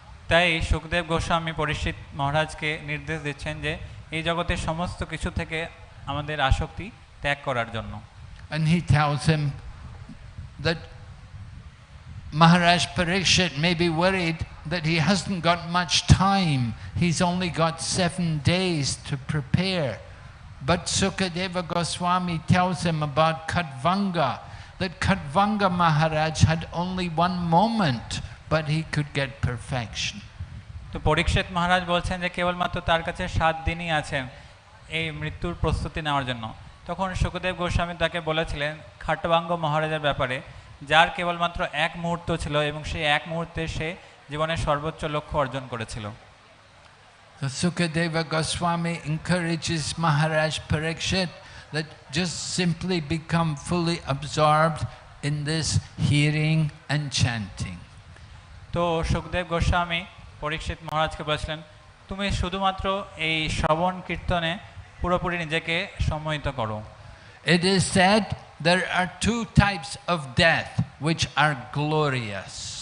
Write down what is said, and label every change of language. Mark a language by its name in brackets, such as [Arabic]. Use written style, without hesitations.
[Bangla] তাই সুখদেব গোস্বামী পরীক্ষিত মহারাজকে নির্দেশ দিচ্ছেন যে এই জগতের সমস্ত কিছু থেকে আমাদের আসক্তি ত্যাগ করার জন্য। [English] And he tells him that Maharaj Parikshit may be worried that he hasn't got much time. He's only got 7 days to prepare. But Sukadeva Goswami tells him about Khatvanga, that Khatvanga Maharaj had only 1 moment, but he could get perfection. [Bangla] তো পরীক্ষিত মহারাজ বলছেন যে কেবলমাত্র তার কাছে 7 দিনই আছেন এই মৃত্যুর প্রস্তুতি নেওয়ার জন্য। তখন সুখদেব গোস্বামী তাকে বলেছিলেন খাটবাঙ্গ মহারাজের ব্যাপারে, যার কেবলমাত্র 1 মুহূর্ত ছিল এবং সেই 1 মুহূর্তে সে জীবনের সর্বোচ্চ লক্ষ্য অর্জন করেছিল। [English] So Sukadeva Goswami encourages Maharaj Parikshit that just simply become fully absorbed in this hearing and chanting. [Bangla] তো তো সুখদেব গোস্বামী পরীক্ষিত মহারাজকে বলেছিলেন, তুমি শুধুমাত্র এই শ্রবণ কীর্তনে পুরোপুরি নিজেকে সম্মোহিত করো। [English] It is said there are two types of death which are glorious.